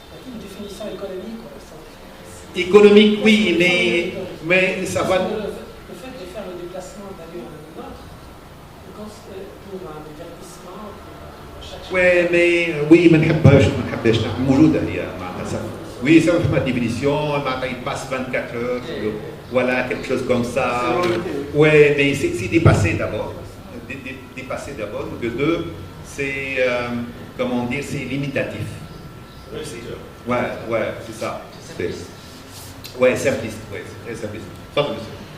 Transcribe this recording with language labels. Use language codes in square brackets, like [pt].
[fr] Une définition économique. Économique, oui, mais ça va. Le fait de faire le déplacement d'un lieu à un autre, pour un divertissement, pour chaque. Ouais, mais oui, [ar] ما نحبهاش موجودة هي معناتها. [fr] Oui, ça fait ma définition, il passe 24 heures, voilà, quelque chose comme ça. Ouais, mais c'est dépassé d'abord. Dépassé d'abord. De deux, c'est, comment dire, c'est limitatif. Ouais, c'est ça. Ouais, simpliste, ouais, c'est très simpliste. Pas de monsieur.